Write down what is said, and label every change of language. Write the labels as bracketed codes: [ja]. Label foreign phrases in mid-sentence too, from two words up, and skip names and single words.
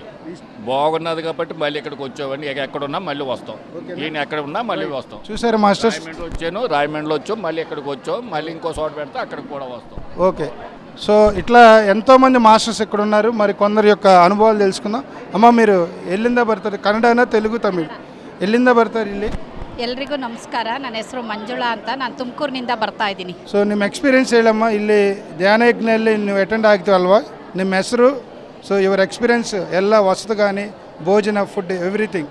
[te] బాగున్నది కాబట్టి మళ్ళీ ఇక్కడికి వచ్చామండి. ఎక్కడున్నా మళ్ళీ వస్తాం. ఈయన ఎక్కడ ఉన్నా మళ్ళీ వస్తాం. చూసారా మాస్టర్స్? రాయమండ్రిలో వచ్చాం, మళ్ళీ ఇక్కడికి వచ్చాం, మళ్ళీ ఇంకో చోట పెడితే అక్కడికి కూడా వస్తాం. ఓకే. సో ఇట్లా ఎంతోమంది మాస్టర్స్ ఇక్కడ ఉన్నారు. మరి కొందరి యొక్క అనుభవాలు తెలుసుకుందాం. అమ్మ, మీరు [kn] ಎಲ್ಲಿಂದ ಬರ್ತಾರೆ? ಕನ್ನಡನ ತೆಲುಗು ತಮಿಳ್? ಎಲ್ಲಿಂದ ಬರ್ತಾರೆ ಇಲ್ಲಿ? ಎಲ್ರಿಗೂ ನಮಸ್ಕಾರ. ನನ್ನ ಹೆಸರು ಮಂಜುಳಾ ಅಂತ. ನಾನು ತುಮಕೂರಿನಿಂದ ಬರ್ತಾ ಇದ್ದೀನಿ. ಸೊ ನಿಮ್ಮ ಎಕ್ಸ್ಪೀರಿಯನ್ಸ್ ಹೇಳಮ್ಮ. ಇಲ್ಲಿ ಧ್ಯಾನ ಯಜ್ಞದಲ್ಲಿ ನೀವು ಅಟೆಂಡ್ ಆಗ್ತೀವಲ್ವಾ, ನಿಮ್ಮ ಹೆಸರು, [en] so your experience [kn] ಎಲ್ಲ ವಸತಿ కానీ ಭೋಜನ, [en] food, everything.